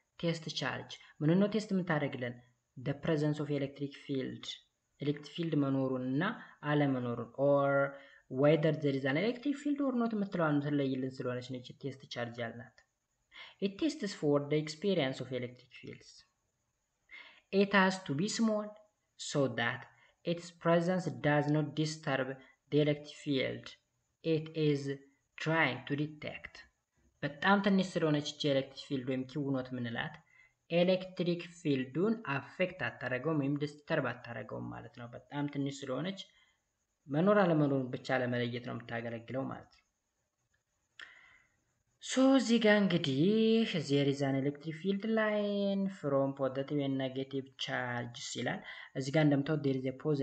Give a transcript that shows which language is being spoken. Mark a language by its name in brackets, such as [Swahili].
[Amharic] ቴስት ቻርጅ። ምን ነው ቴስት የምታደርግልን? [English] the presence of electric field [Amharic] ኤሌክትሪክ ፊልድ መኖሩን እና አለመኖሩን [English] or whether there is an electric field or not [Amharic] የምትለዋን ትለይልን ስለሆነች ነች ቴስት ቻርጅ ያልናት። [English] it tests for the experience of electric fields. It has to be small so that its presence does not disturb the electric field it is trying to detect. [Amharic] በጣም ትንሽ ስለሆነች ኤሌክትሪክ ፊልድ ወይም ኪው ኖት ምንላት ኤሌክትሪክ ፊልዱን አፌክት አታረገውም ወይም ዲስተርብ አታረገውም ማለት ነው። በጣም ትንሽ ስለሆነች መኖር አለመኖሩን ብቻ ለመለየት ነው የምታገለግለው ማለት ነው። ሶ እዚህ ጋር እንግዲህ [English] there is an electric field line from positive and negative charges [Amharic] ይላል። እዚህ ጋር እንደምታዩት [English] there is a